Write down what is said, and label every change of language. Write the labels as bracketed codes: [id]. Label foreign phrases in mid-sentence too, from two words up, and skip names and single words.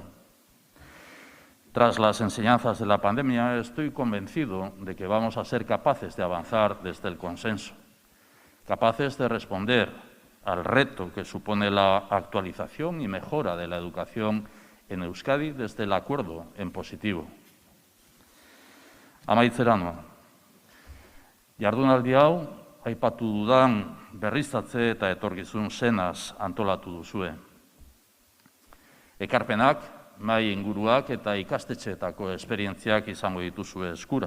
[es] Tras las enseñanzas de la pandemia, estoy convencido de que vamos a ser capaces de avanzar desde el consenso, capaces de responder al reto que supone la actualización y mejora de la educación en Euskadi desde el acuerdo en positivo. [eu] Amaitzera noa. Jardunaldi hau, aipatu dudan berriztatze eta etorkizun senaz antolatu duzue. Ekarpenak, mahai inguruak eta ikastetxeetako esperientziak izango dituzue eskura.